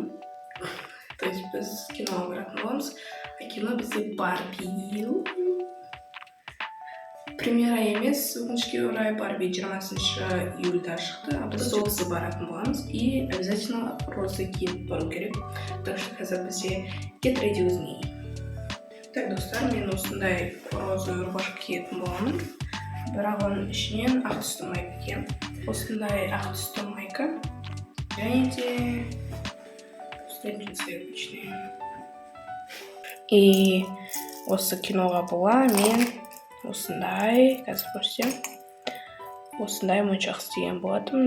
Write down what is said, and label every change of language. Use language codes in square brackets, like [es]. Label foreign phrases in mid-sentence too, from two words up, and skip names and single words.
[ru] То есть [kk] біз киноға баратын боламыз. Кино бізде Барби. Премьера емес, өкінішке орай Барби 20 июльда шықты, а біз сол кісі баратын боламыз. [ru] И обязательно розы [kk] киіп бару керек. [ru] Так что [kk] қазір бізде [en] get ready with me. [kk] Так, достар, мен осындай [ru] розы рубашка [kk] киетін боламын. Бірақ оның ішінен ақ түсті майка киемін. Осындай ақ түсті майка. Және де [ru] джинсы обычные. [kk] И осы киноға бола мен осындай, қазір көрсем, осындай моншақ істеген болатым.